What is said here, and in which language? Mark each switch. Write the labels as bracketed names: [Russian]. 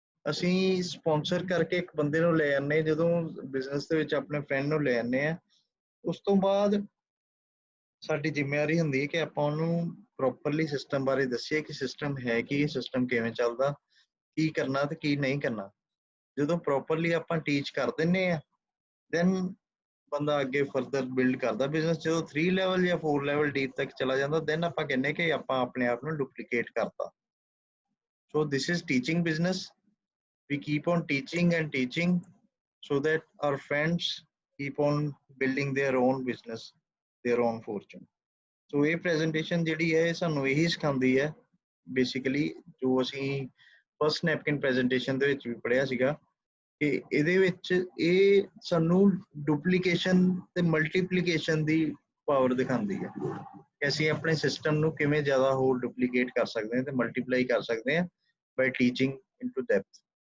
[Punjabi] ਅਸੀਂ ਸਪਾਂਸਰ ਕਰਕੇ ਇੱਕ ਬੰਦੇ ਨੂੰ ਲੈ ਆਉਂਦੇ, ਜਦੋਂ ਬਿਜ਼ਨਸ ਦੇ ਵਿੱਚ ਆਪਣੇ ਫਰੈਂਡ ਨੂੰ ਲੈ ਆਉਂਦੇ ਆ, ਉਸ ਤੋਂ ਬਾਅਦ ਸਾਡੀ ਜ਼ਿੰਮੇਵਾਰੀ ਹੁੰਦੀ ਹੈ ਕਿ ਆਪਾਂ ਉਹਨੂੰ ਪ੍ਰੋਪਰਲੀ ਸਿਸਟਮ ਬਾਰੇ ਦੱਸੀਏ ਕਿ ਸਿਸਟਮ ਹੈ ਕੀ, ਸਿਸਟਮ ਕਿਵੇਂ ਚੱਲਦਾ, ਕੀ ਕਰਨਾ ਤੇ ਕੀ ਨਹੀਂ ਕਰਨਾ। ਜਦੋਂ ਪ੍ਰੋਪਰਲੀ ਆਪਾਂ ਟੀਚ ਕਰ ਦਿੰਦੇ ਆ ਦੈਨ ਬੰਦਾ ਅੱਗੇ ਫਰਦਰ ਬਿਲਡ ਕਰਦਾ ਬਿਜ਼ਨਸ। ਜਦੋਂ 3 ਲੈਵਲ ਜਾਂ 4 ਲੈਵਲ ਡੀਪ ਤੱਕ ਚਲਾ ਜਾਂਦਾ ਦੈਨ ਆਪਾਂ ਕਹਿੰਦੇ ਕਿ ਆਪਾਂ ਆਪਣੇ ਆਪ ਨੂੰ ਡੁਪਲੀਕੇਟ ਕਰਤਾ। [English] So this is teaching business. we keep on teaching and teaching so that our friends keep on building their own business, their own fortune. [Punjabi] So ਇਹ presentation ਜਿਹੜੀ ਹੈ ਸਾਨੂੰ ਇਹੀ ਸਿਖਾਉਂਦੀ ਹੈ ਬੇਸਿਕਲੀ ਜੋ ਅਸੀਂ ਫਸਟ ਨੈਪਕਿਨ ਪ੍ਰੈਜੈਂਟੇਸ਼ਨ ਦੇ ਵਿੱਚ ਵੀ ਪੜ੍ਹਿਆ ਸੀਗਾ ਕਿ ਇਹਦੇ ਵਿੱਚ ਇਹ ਸਾਨੂੰ ਡੁਪਲੀਕੇਸ਼ਨ ਤੇ ਮਲਟੀਪਲੀਕੇਸ਼ਨ ਦੀ ਪਾਵਰ ਦਿਖਾਉਂਦੀ ਹੈ ਕਿ ਅਸੀਂ ਆਪਣੇ ਸਿਸਟਮ ਨੂੰ ਕਿਵੇਂ ਜ਼ਿਆਦਾ ਹੋਰ ਡੁਪਲੀਕੇਟ ਕਰ ਸਕਦੇ ਹਾਂ ਤੇ ਮਲਟੀਪਲਾਈ ਕਰ ਸਕਦੇ ਹਾਂ [English] By teaching into depth.